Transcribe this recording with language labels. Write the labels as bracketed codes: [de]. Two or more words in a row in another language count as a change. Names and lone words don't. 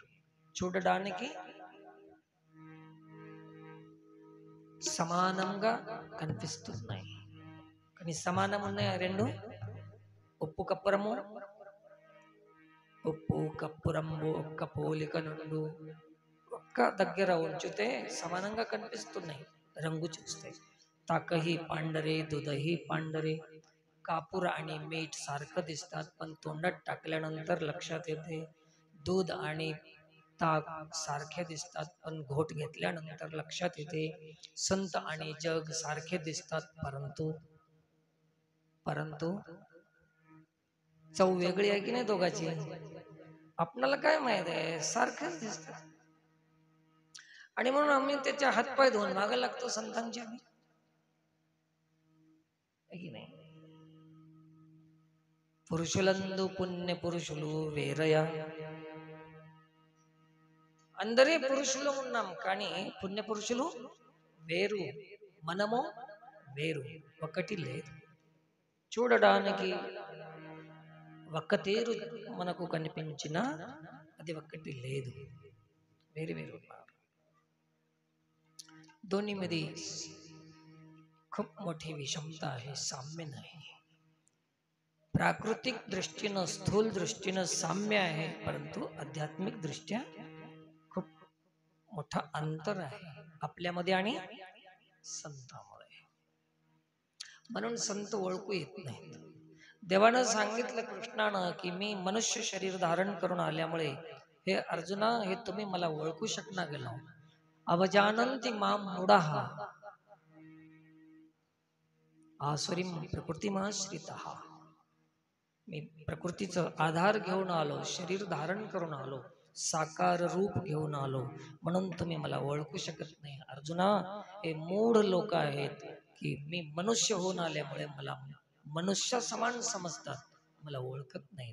[te] చూడడానికి సమానంగా కనిపిస్తున్నాయి కానీ సమానం ఉన్నాయి రెండు. ఉప్పు కప్పురము, ఉప్పు కప్పురంబు ఒక్క పోలిక నుండు ఒక్క దగ్గర ఉంచితే సమానంగా కనిపిస్తున్నాయి, రంగు చూస్తాయి. [mr] ताकही पांढरे, दूधही पांढरे. कापूर आणि मीठ सारखं दिसतात, पण तोंडात टाकल्यानंतर लक्षात येते दूध आणि ताक सारखे दिसतात, पण घोट घेतल्यानंतर लक्षात येते संत आणि जग सारखे दिसतात, परंतु चव वेगळी आहे की नाही दोघांची? आपल्याला काय माहित आहे, सारखेच दिसतात. आणि म्हणून आम्ही त्याच्या हातपाय धुवून मागे लागतो संतांच्या. [te] పురుషులందు పుణ్య పురుషులు వేరయా. అందరే పురుషులు ఉన్నాం కానీ పుణ్య పురుషులు వేరు, మనము వేరు, ఒకటి లేదు. చూడడానికి ఒక్క తీరు మనకు కనిపించినా అది ఒక్కటి లేదు, వేరు వేరు ఉన్నారు. [mr] दोन्हीमध्ये खूप मोठी विषमता आहे, साम्य नाही. प्राकृतिक दृष्टीनं स्थूल दृष्टीनं साम्य आहे, परंतु आध्यात्मिक दृष्ट्या खूप मोठा अंतर आहे आपल्यामध्ये आणि संतांमध्ये. म्हणून संत ओळखू येत नाहीत. देवानं सांगितलं कृष्णानं की मी मनुष्य शरीर धारण करून आल्यामुळे हे अर्जुना, हे तुम्ही मला ओळखू शकणार गेलो. [sa] अवजानन्ति मां मूढाः आसुरीं प्रकृतिमाश्रिताः. [mr] मी प्रकृतीचा आधार घेऊन आलो, शरीर धारण करून आलो, साकार रूप घेऊन आलो, म्हणून तुम्ही मला ओळखू शकत नाही. अर्जुना, हे मूढ लोक आहेत की मी मनुष्य होऊन आल्यामुळे मला मनुष्य समान समजतात, मला ओळखत नाहीत.